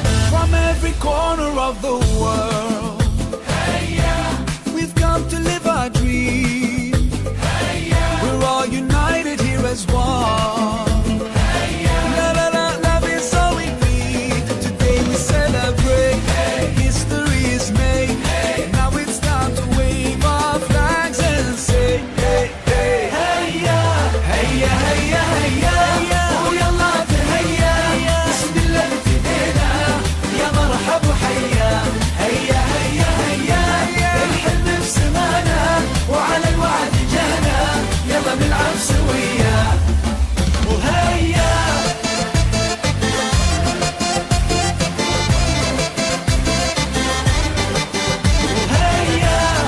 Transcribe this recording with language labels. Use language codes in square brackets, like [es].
[en] From every corner of the world we've come to live our dream. We're all united here as one. Love is all we need. Today we celebrate. History is made. Now it's time to wave our flags and say, hey, hey, heya, heya, heya, heya. [ar] ويلا تهيا بسم الله ابتدينا يا مرحب وحيا هيا هيا هيا الحلم بسمانا وعلى الوعد جانا يلا نلعب سويا وهيا وهيا